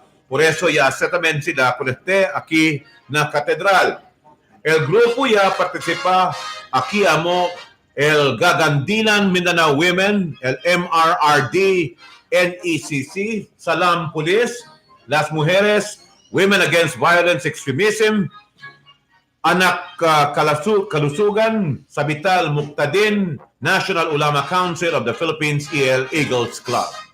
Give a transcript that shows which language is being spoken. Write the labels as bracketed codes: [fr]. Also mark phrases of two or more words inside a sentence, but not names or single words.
[cbk] Por eso ya hace también sila con aquí na katedral. El grupo ya participa aquí amo el Gagandilan Mindanao Women, el MRRD, NECC, Salam Police, Las Mujeres, Women Against Violence Extremism, Anak Kalusugan, Sabital Muqtadin, National Ulama Council of the Philippines, EL Eagles Club.